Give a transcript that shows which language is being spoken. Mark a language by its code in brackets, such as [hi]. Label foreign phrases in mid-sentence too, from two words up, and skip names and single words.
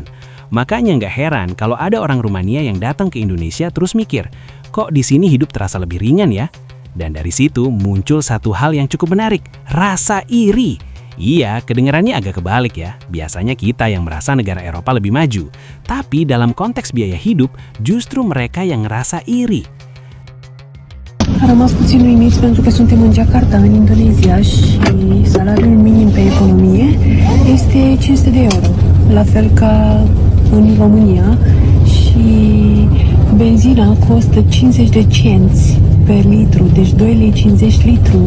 [id] Makanya nggak heran kalau ada orang Rumania yang datang ke Indonesia terus mikir, kok di sini hidup terasa lebih ringan ya? Dan dari situ muncul satu hal yang cukup menarik, rasa iri. Iya, kedengarannya agak kebalik ya. Biasanya kita yang merasa negara Eropa lebih maju. Tapi dalam konteks biaya hidup, justru mereka yang ngerasa iri. [ro] A rămas puțin uimiți pentru că suntem în Jakarta, în Indonezia, și salariul minim pe economie este 500 de euro, la fel ca în România, și benzina costă 50 de cenți per litru, deci 2,50 lei litru.